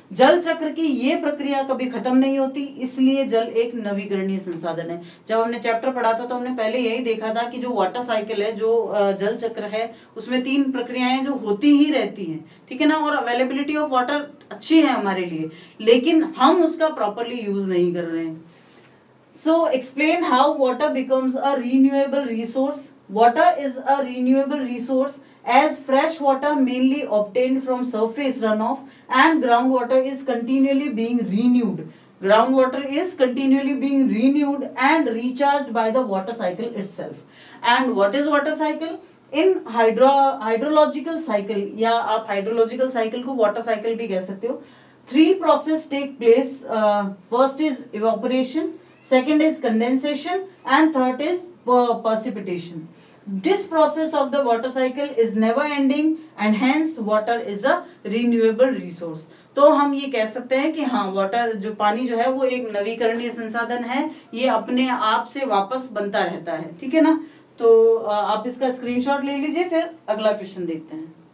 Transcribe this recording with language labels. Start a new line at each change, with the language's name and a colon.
Hindi: जल चक्र की ये प्रक्रिया कभी खत्म नहीं होती, इसलिए जल एक नवीकरणीय संसाधन है। जब हमने चैप्टर पढ़ा था तो हमने पहले यही देखा था कि जो वाटर साइकिल है, जो जल चक्र है, उसमें 3 प्रक्रियाएं जो होती ही रहती हैं। ठीक है ना। और अवेलेबिलिटी ऑफ वाटर अच्छी है हमारे लिए, लेकिन हम उसका प्रॉपरली यूज नहीं कर रहे हैं।
English: So explain how water becomes a renewable resource. Water is a renewable resource as fresh water mainly obtained from surface runoff and groundwater is continually being renewed. Groundwater is continually being renewed and recharged by the water cycle itself. And what is water cycle? In hydrological cycle
Hindi: या आप
English: hydrological cycle को water cycle
Hindi: भी कह सकते हो,
English: 3 process take place. First is evaporation, second is condensation and third is precipitation. This process of the water cycle is never ending and hence water is a renewable resource.
Hindi: तो हम ये कह सकते हैं कि हाँ, वाटर जो पानी जो है वो एक नवीकरणीय संसाधन है, ये अपने आप से वापस बनता रहता है। ठीक है ना। तो आप इसका स्क्रीनशॉट ले लीजिए, फिर अगला क्वेश्चन देखते हैं।